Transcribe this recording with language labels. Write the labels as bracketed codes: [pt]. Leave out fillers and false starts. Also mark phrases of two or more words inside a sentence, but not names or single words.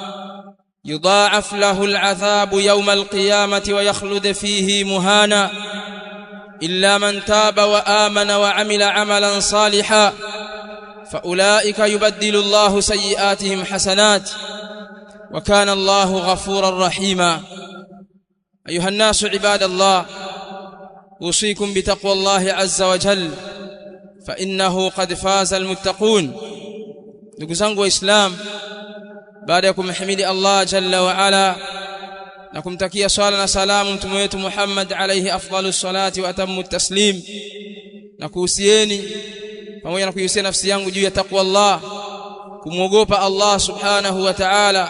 [ar] يضاعف له العذاب يوم القيامة ويخلد فيه مهانا إلا من تاب وآمن وعمل عملا صالحا فأولئك يبدل الله سيئاتهم حسنات وكان الله غفورا رحيما. أيها الناس عباد الله، أوصيكم بتقوى الله عز وجل فإنه قد فاز المتقون. [sw] ndugu zangu waislamu, baada ya kumhimidi Allah [ar] جل وعلا [sw] na kumtakia swala na salamu mtume wetu Muhammad [ar] عليه أفضل الصلاة وأتم التسليم, [sw] na kuhusieni pamoja na kuhusia nafsi yangu juu ya [ar] تقوى الله, [sw] kumwogopa Allah [ar] سبحانه وتعالى.